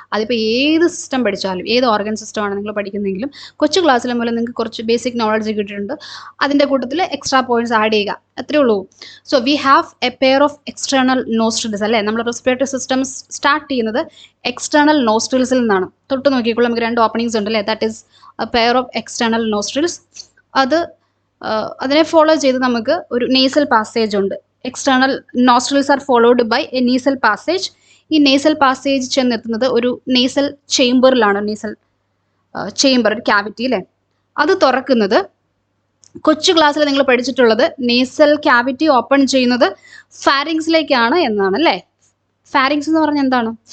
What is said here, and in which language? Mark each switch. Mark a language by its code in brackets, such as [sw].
[ml] അതിപ്പോൾ ഏത് സിസ്റ്റം പഠിച്ചാലും, ഏത് ഓർഗൻ സിസ്റ്റമാണ് നിങ്ങൾ പഠിക്കുന്നതെങ്കിലും കൊച്ചു ക്ലാസ്സിലെ മൂലം നിങ്ങൾക്ക് കുറച്ച് ബേസിക് നോളജ് കിട്ടിയിട്ടുണ്ട്. അതിൻ്റെ കൂട്ടത്തിൽ എക്സ്ട്രാ പോയിന്റ്സ് ആഡ് ചെയ്യുക, അത്രയേ ഉള്ളൂ. [en] so we have a pair of external nostrils [ml] അല്ലേ. നമ്മൾ റെസ്പിറേറ്ററി സിസ്റ്റം സ്റ്റാർട്ട് ചെയ്യുന്നത് എക്സ്റ്റേണൽ നോസ്ട്രിൽസിൽ നിന്നാണ്. തൊട്ട് നോക്കിക്കോളൂ, നമുക്ക് 2 ഓപ്പണിങ്സ് ഉണ്ട് അല്ലേ. [en] That is a pair of external nostrils. [ml] അതിനെ ഫോളോ ചെയ്ത് നമുക്ക് ഒരു നേസൽ പാസേജ് ഉണ്ട്. [en] External nostrils are followed by a nasal passage. [ml] ഈ നേസൽ പാസേജ് ചെന്നെത്തുന്നത് ഒരു നേസൽ ചേംബറിലാണ്. നേസൽ ചേംബർ, ഒരു ക്യാവിറ്റി അല്ലേ. അത് തുറക്കുന്നത്, കൊച്ചു ക്ലാസ്സിൽ നിങ്ങൾ പഠിച്ചിട്ടുള്ളത് നേസൽ ക്യാവിറ്റി ഓപ്പൺ ചെയ്യുന്നത് ഫാരിങ്സിലേക്കാണ് എന്നാണ് അല്ലേ. ഫാരിങ്സ് എന്ന് പറഞ്ഞാൽ എന്താണ്?